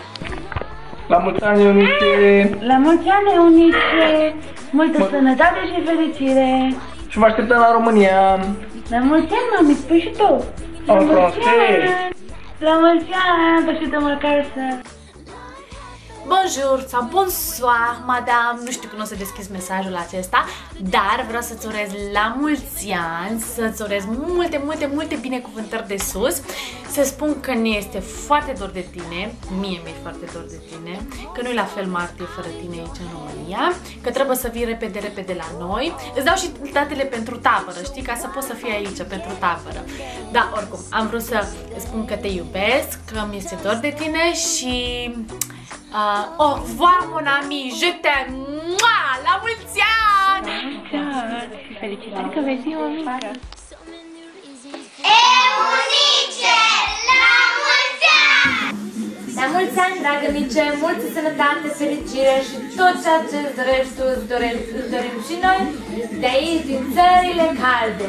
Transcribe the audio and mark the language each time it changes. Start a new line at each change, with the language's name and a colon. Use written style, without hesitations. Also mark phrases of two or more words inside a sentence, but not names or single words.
Romanian: La mulți ani, Eunice! La mulți ani, Eunice! Multă sănătate și fericire! Și vă așteptăm la România! La mulți ani, mami, spui și tu! La mulți ani! La mulți ani! Vă așteptăm acasă!
French: bonjour sau bonsoir, madame,
Romanian: nu știu când o să deschizi mesajul acesta, dar vreau să-ți urez la mulți ani, să-ți urez multe, multe, multe binecuvântări de sus, să spun că ne este foarte dor de tine, mie mi-e foarte dor de tine, că nu-i la fel martie fără tine aici în România, că trebuie să vii repede, repede la noi. Îți dau și datele pentru tabără, știi, ca să poți să fii aici pentru tabără. Da, oricum, am vrut să spun că te iubesc, că mi este dor de tine și...
French: au revoir, mon ami, je t'aime,
Romanian: la mulți ani! La mulți ani! Felicitări că vezi o mică! Eunice, la mulți ani! La mulți ani, dragă Nice, multă sănătate, fericire și tot ceea ce îți dorești tu, îți dorim și noi de aici, din țările calde.